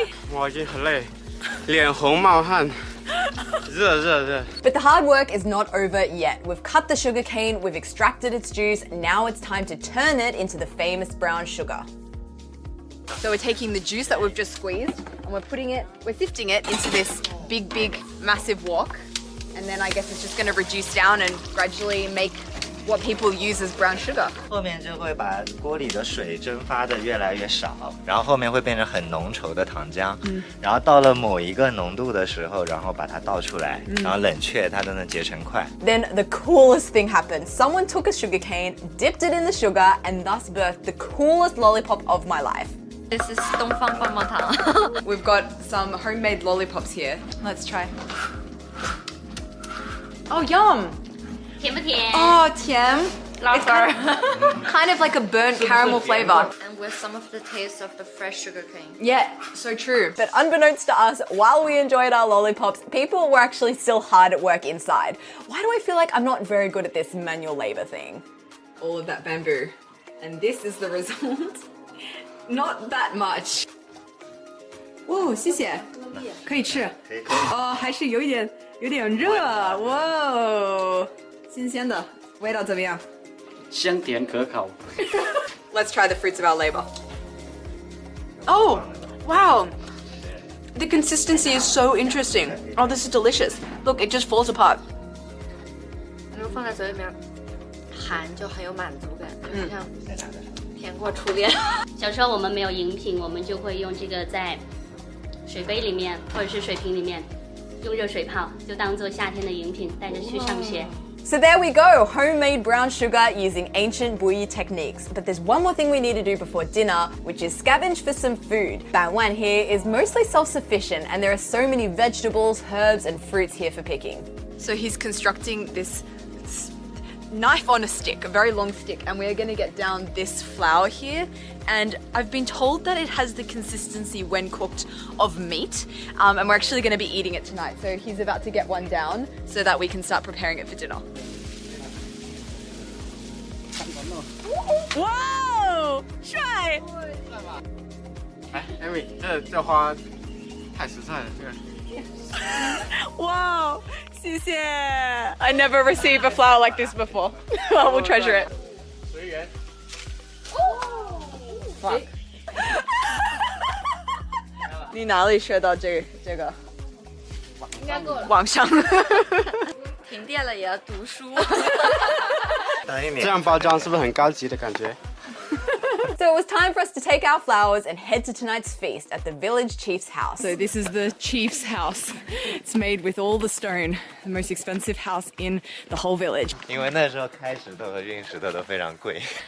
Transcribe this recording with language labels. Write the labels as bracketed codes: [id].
[zh] 我已经很累，脸红冒汗，热。 [en] But the hard work is not over yet. We've cut the sugarcane, we've extracted its juice, now it's time to turn it into the famous brown sugar. So we're taking the juice that we've just squeezed and we're sifting it into this big, massive wok. And then I guess it's just gonna reduce down and gradually make what people use as brown sugar. [zh] 后面就会把锅里的水蒸发的越来越少，然后后面会变成很浓稠的糖浆，然后到了某一个浓度的时候，然后把它倒出来，然后冷却，它就能结成块。 [en] Then the coolest thing happened. Someone took a sugarcane, dipped it in the sugar, and thus birthed the coolest lollipop of my life. This is [zh] 东方棒棒糖。 [en] We've got some homemade lollipops here. Let's try. Oh, yum! [zh] 甜不甜？ Oh, 甜. [en] It's kind of like a burnt caramel flavor. And with some of the taste of the fresh sugar cane. Yeah, so true. But unbeknownst to us, while we enjoyed our lollipops, people were actually still hard at work inside. Why do I feel like I'm not very good at this manual labor thing? All of that bamboo. And this is the result. Not that much. [zh] 哦，谢谢，可以吃。哦，还是有点热，哇，新鲜的，味道怎么样？香甜可口。 [en] Let's try the fruits of our labor. Oh, wow. The consistency is so interesting. Oh, this is delicious. Look, it just falls apart. [zh] 然后放在嘴里面，含就很有满足感，就像甜过初恋。小时候我们没有饮品，我们就会用这个在水杯里面或者是水瓶里面用热水泡，就当做夏天的饮品，带着去上学。 [en] So there we go, homemade brown sugar using ancient bouillie techniques. But there's one more thing we need to do before dinner, which is scavenge for some food. Banwan here is mostly self-sufficient and there are so many vegetables, herbs and fruits here for picking. So he's constructing this knife on a stick, a very long stick, and we're gonna get down this flour here. And I've been told that it has the consistency when cooked of meat, and we're actually gonna be eating it tonight. So he's about to get one down so that we can start preparing it for dinner. [zh] Wow，帅！哎 ，Amy，这花太实在了，这个。哇，谢谢。 [en] I never received a flower like this before. I will treasure it. [zh] 随缘。你哪里学到这个？应该够了。网上。停电了也要读书。这样包装是不是很高级的感觉？ [en] So it was time for us to take our flowers and head to tonight's feast at the village chief's house. So this is the chief's house. It's made with all the stone, the most expensive house in the whole village. [zh] 因为那时候开石头和运石头都非常贵。